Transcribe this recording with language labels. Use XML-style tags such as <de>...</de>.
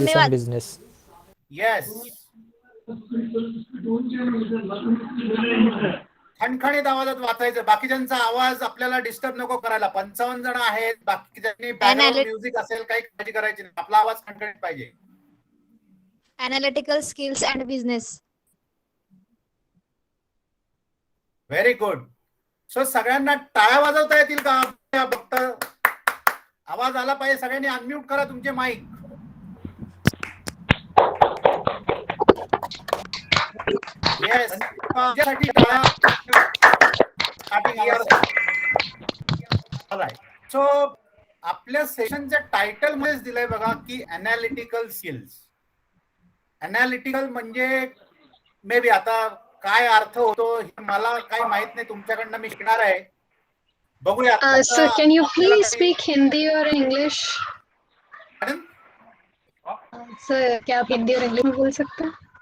<en>skills and business. Yes.</en> <mr>खणखणीत आवाजात वाचायचं. बाकीच्यांचा आवाज आपल्याला डिस्टर्ब नको करायला. 55 जण आहेत. बाकीच्यांनी बॅकग्राऊंड म्युझिक असेल, काही काळजी करायची नाही. आपला आवाज खणखणीत पाहिजे.</mr> <en>analytical skills and business. Very good.</en> <mr>So सगळ्यांना टाळ्या वाजवता येतील का? फक्त आवाज आला पाहिजे. सगळ्यांनी अनम्यूट करा तुमचे माईक. येस. तुमच्यासाठी टाळ्या. सो आपल्या सेशनच्या टायटल मध्येच दिलंय बघा की अनालिटिकल स्किल्स. अनालिटिकल म्हणजे मे बी आता काय अर्थ होतो हे मला काही माहित नाही. तुमच्याकडनं मी शिकणार आहे. बघूया.</mr> <en>Sir, can you please speak Hindi or English?</en> <hi>Sir, क्या आप हिंदी और इंग्लिश में बोल सकते हैं?</hi>